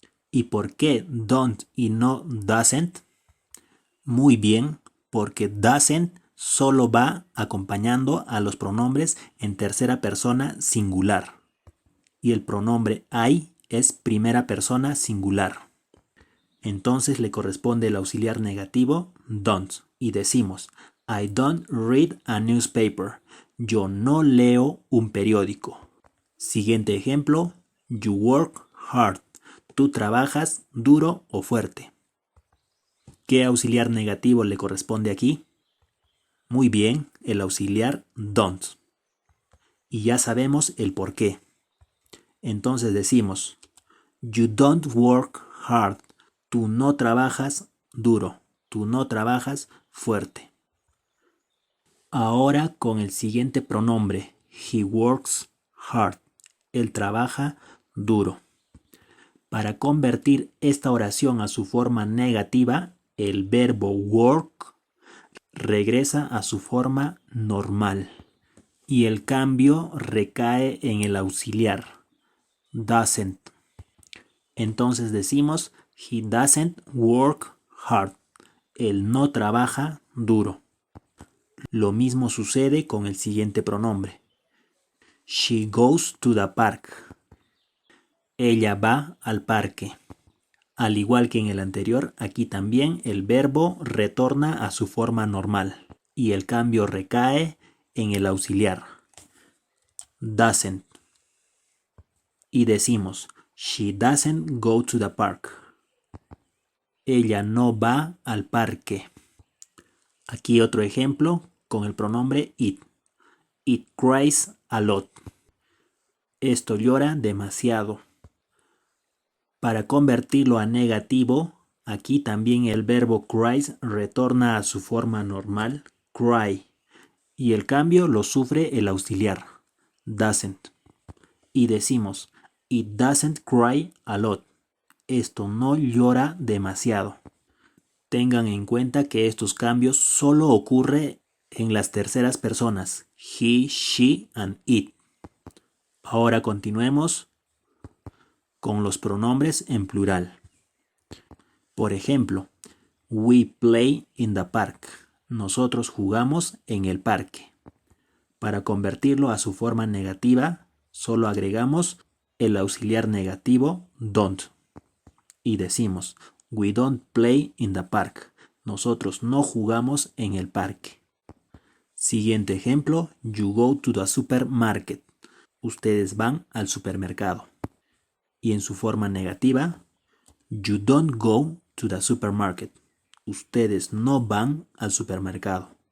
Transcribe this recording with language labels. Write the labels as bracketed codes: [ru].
[es] ¿Y por qué don't y no doesn't? Muy bien, porque doesn't solo va acompañando a los pronombres en tercera persona singular. Y el pronombre I es primera persona singular. Entonces le corresponde el auxiliar negativo don't. Y decimos, [en] I don't read a newspaper. [es] Yo no leo un periódico. Siguiente ejemplo, [en] you work hard. [es] Tú trabajas duro o fuerte. ¿Qué auxiliar negativo le corresponde aquí? Muy bien, el auxiliar don't. Y ya sabemos el por qué. Entonces decimos, [en] you don't work hard. [es] Tú no trabajas duro. Tú no trabajas fuerte. Ahora con el siguiente pronombre, [en] he works hard. [es] Él trabaja duro. Para convertir esta oración a su forma negativa, el verbo work regresa a su forma normal y el cambio recae en el auxiliar doesn't. Entonces decimos [en] he doesn't work hard. [es] Él no trabaja duro. Lo mismo sucede con el siguiente pronombre. [en] She goes to the park. [es] Ella va al parque. Al igual que en el anterior, aquí también el verbo retorna a su forma normal y el cambio recae en el auxiliar, doesn't. Y decimos, [en] she doesn't go to the park. [es] Ella no va al parque. Aquí otro ejemplo con el pronombre it. [en] It cries a lot. [es] Esto llora demasiado. Para convertirlo a negativo, aquí también el verbo cries retorna a su forma normal, cry, y el cambio lo sufre el auxiliar, doesn't. Y decimos, [en] it doesn't cry a lot. [es] Esto no llora demasiado. Tengan en cuenta que estos cambios solo ocurren en las terceras personas, he, she and it. Ahora continuemos con los pronombres en plural. Por ejemplo, [en] we play in the park. [es] Nosotros jugamos en el parque. Para convertirlo a su forma negativa, solo agregamos el auxiliar negativo don't. Y decimos, [en] we don't play in the park. [es] Nosotros no jugamos en el parque. Siguiente ejemplo, [en] you go to the supermarket. [es] Ustedes van al supermercado. Y en su forma negativa, [en] you don't go to the supermarket. [es] Ustedes no van al supermercado.